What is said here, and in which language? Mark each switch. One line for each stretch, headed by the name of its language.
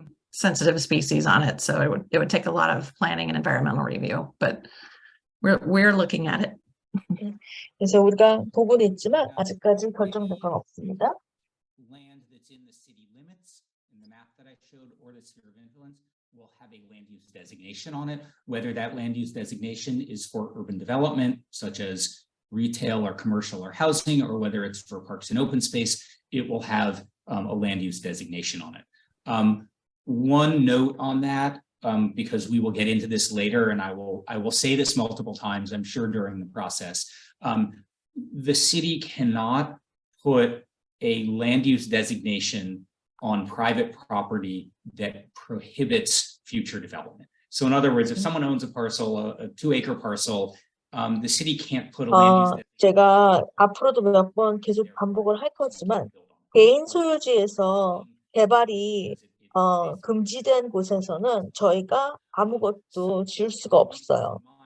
English: Sensitive species on it, so it would take a lot of planning and environmental review, but we're looking at it.
Korean: 그래서 우리가 보고는 있지만 아직까지 결정된 건 없습니다.
English: Land that's in the city limits in the map that I showed or the sphere of influence will have a land use designation on it, whether that land use designation is for urban development, such as retail or commercial or housing, or whether it's for parks and open space, it will have a land use designation on it. One note on that, because we will get into this later, and I will say this multiple times, I'm sure during the process, the city cannot put a land use designation on private property that prohibits future development. So in other words, if someone owns a parcel, a 2-acre parcel, the city can't put a land use
Korean: 제가 앞으로도 몇 번 계속 반복을 할 거지만 개인 소유지에서 개발이 금지된 곳에서는 저희가 아무것도 지을 수가 없어요.